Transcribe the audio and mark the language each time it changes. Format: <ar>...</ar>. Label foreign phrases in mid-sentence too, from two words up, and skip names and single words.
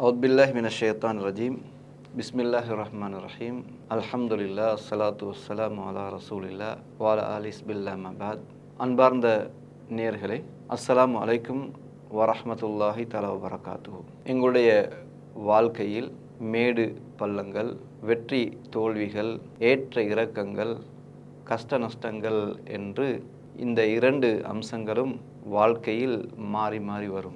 <ar>أعوذ بالله من الشيطان الرجيم بسم الله الرحمن الرحيم الحمد لله الصلاة والسلام على رسول الله وعلى آله بالله ما بعد</ar> <ta>அன்பார்ந்த நேயர்களே,</ta> <ar>السلام عليكم ورحمة الله تعالى وبركاته.</ar> <ta>எங்களுடைய வாழ்க்கையில் மேடு பள்ளங்கள், வெற்றி தோல்விகள், ஏற்ற இறக்கங்கள், கஷ்ட நஷ்டங்கள் என்று இந்த இரண்டு அம்சங்களும் வாழ்க்கையில் மாறி மாறி வரும்.</ta>